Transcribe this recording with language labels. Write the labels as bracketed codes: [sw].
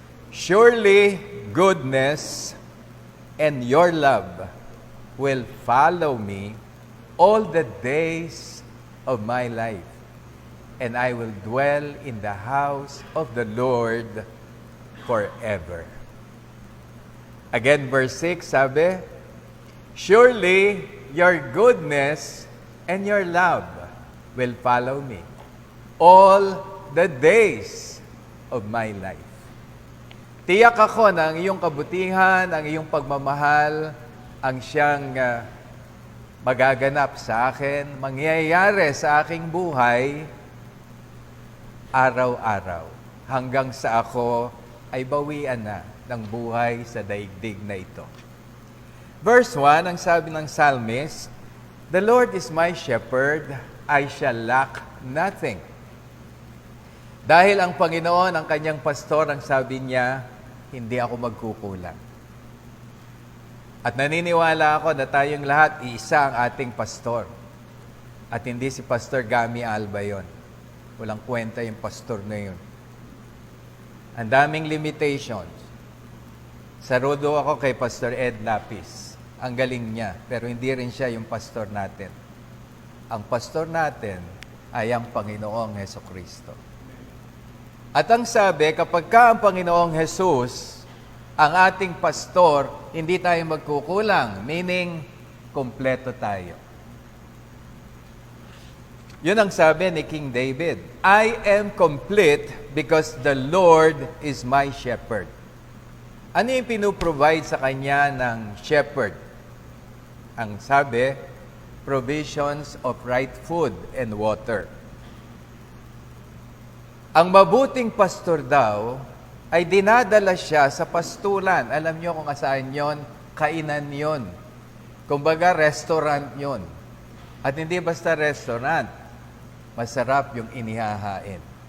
[en] Surely goodness and your love will follow me all the days of my life, and I will dwell in the house of the Lord forever. Again, verse 6, sabi, surely your goodness and your love will follow me all the days of my life. [tl] Tiyak ako na ang iyong kabutihan, ang iyong pagmamahal, ang siyang magaganap sa akin, mangyayari sa aking buhay, araw-araw, hanggang sa ako ay bawian na ng buhay sa daigdig na ito. [en] Verse 1, [tl] ang sabi ng psalmist, [en] the Lord is my shepherd, I shall lack nothing. [tl] Dahil ang Panginoon, ang kanyang pastor, ang sabi niya, hindi ako magkukulang. At naniniwala ako na tayong lahat, iisa ang ating pastor. At hindi si Pastor Gami Alba yon. Walang kwenta yung pastor na yun. Ang daming limitations. Saludo ako kay Pastor Ed Lapis. Ang galing niya, pero hindi rin siya yung pastor natin. Ang pastor natin ay ang Panginoong Hesukristo. At ang sabi, kapag ka ang Panginoong Jesus, ang ating pastor, hindi tayo magkukulang. Meaning, kompleto tayo. Yun ang sabi ni King David, [en] I am complete because the Lord is my shepherd. [tl] Ano yung pinuprovide sa kanya ng shepherd? Ang sabi, [en] provisions of right food and water. [tl] Ang mabuting pastor daw ay dinadala siya sa pastulan. Alam niyo kung saan yon? Kainan yon. Kumbaga, restaurant yon. At hindi basta restaurant, masarap yung inihahain.